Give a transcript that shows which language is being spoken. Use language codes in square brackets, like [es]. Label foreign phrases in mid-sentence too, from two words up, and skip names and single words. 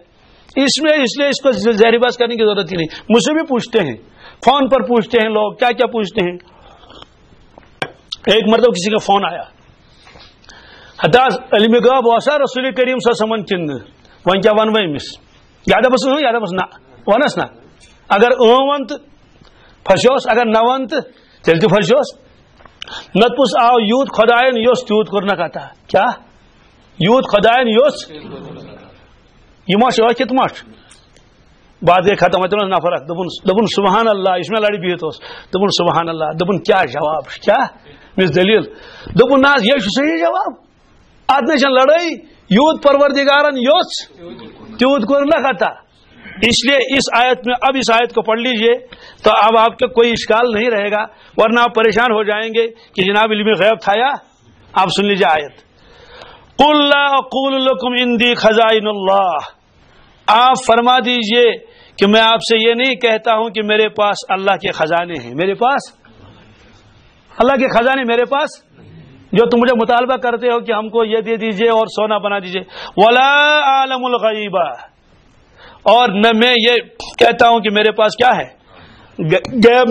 [ur] اس لیے اس کو ظاہری بات کرنے کی ضرورت ہی نہیں. مجھ سے بھی پوچھتے ہیں، فون پر پوچھتے ہیں لوگ، کیا کیا پوچھتے ہیں. ایک مرتبہ کسی کا فون آیا، [ks] حتاس علم غیب واسا رسول کریم [ar] صلی اللہ علیہ وسلم [ks] چند ون کیا ون مس یادہ بس ہوں یادہ بس نہ ونس نا اگر ون تو پھسوس، اگر نہ ون تو تیل تہ پھسوس. نت پس آو یوت خدائن یوس تیوت کور نہ کتا. کیا یوت خدائن یوس یہ مش ٲکھِتھ مش [ur] بات گئی ختم. اتنا نفرت دپن سبحان اللہ، اس میں لڑی بہت اس دپن سبحان اللہ. [ks] دپن کیا جواب، کیا مس دلیل؟ دپن نا یہ صحیح جواب، ات نش لڑائی، یوت پروردگارن یوس تیوت کور نہ کتا. [ur] اس لیے اس آیت میں اب اس آیت کو پڑھ لیجئے تو اب آپ کا کوئی اشکال نہیں رہے گا، ورنہ آپ پریشان ہو جائیں گے کہ جناب علم غیب تھا. یا آپ سن لیجئے آیت، [ar] قل لا اقول لكم عندي خزائن اللہ. [ur] آپ فرما دیجئے کہ میں آپ سے یہ نہیں کہتا ہوں کہ میرے پاس اللہ کے خزانے ہیں. میرے پاس اللہ کے خزانے میرے پاس جو تم مجھے مطالبہ کرتے ہو کہ ہم کو یہ دے دیجئے اور سونا بنا دیجئے. [ar] ولا عالم الغیبہ، [ur] اور نہ میں یہ کہتا ہوں کہ میرے پاس کیا ہے غیب.